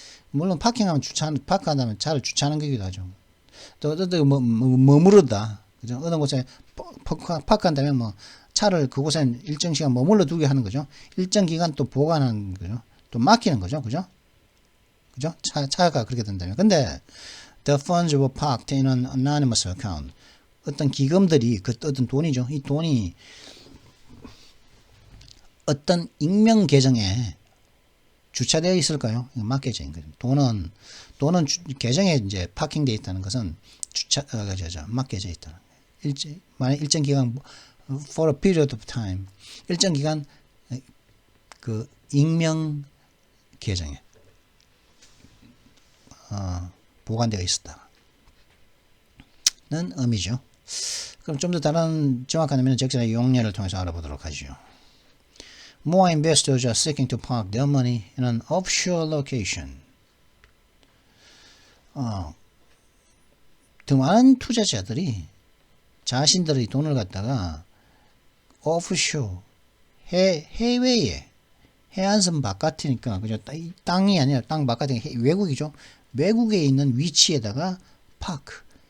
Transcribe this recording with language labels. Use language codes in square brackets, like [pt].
[ko] 물론 파킹하면 파크한다면 차를 주차하는 거기도 하죠. 또 머무르다. 그죠? 어느 곳에 파크한다면 차를 그곳에 일정 시간 머물러 두게 하는 거죠. 일정 기간 또 보관하는 거죠. 또 맡기는 거죠. 그죠? 그죠? 차가 그렇게 된다면. 근데 [en] the funds were parked in an anonymous account. [ko] 어떤 기금들이 어떤 돈이죠. 이 돈이 어떤 익명 계정에 주차되어 있을까요? 맡겨져 있는 거죠. 돈은 계정에 이제 파킹되어 있다는 것은 맡겨져 있다는 거예요. 만약 일정 기간, [en] for a period of time, [ko] 일정 기간 그 익명 계정에 보관되어 있었다는 의미죠. 그럼 좀 더 다른 정확한 의미는 적절한 용례를 통해서 알아보도록 하죠. [en] More investors are seeking to park their money in an offshore location. [ko] 더 많은 투자자들이 자신들의 돈을 갖다가 offshore, 해외에, 해안선 바깥이니까, 그죠? 땅이 아니라 땅 바깥이니까 외국이죠. 외국에 있는 위치에다가 파크.